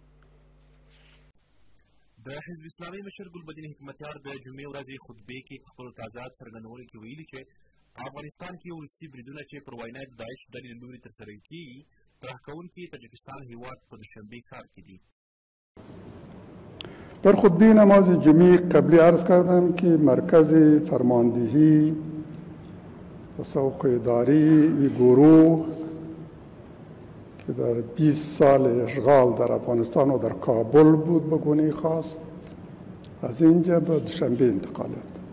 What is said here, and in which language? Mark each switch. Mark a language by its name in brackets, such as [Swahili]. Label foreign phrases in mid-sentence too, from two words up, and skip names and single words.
[Pashto] د حزب اسلامي مشر ګلبدین حکمتیار د جمعې ورځې خطبې کې په خپلو تازه څرګندونو کې ویلي چې په افغانستان کې وروستي بریدونه چې پر وینا د داعش ډلې له لوري ترسره کېږي، طرح کوونکي تاجکستان هیواد په دوشنبه ښار کې دي. [Persian] در خطبه نماز جمعه قبلی عرض کردم که مرکز فرماندهی و سوق اداری این گروه که در 20 سال اشغال در افغانستان و در کابل بود به گونه خاص، از اینجا به دوشنبه انتقال یافت.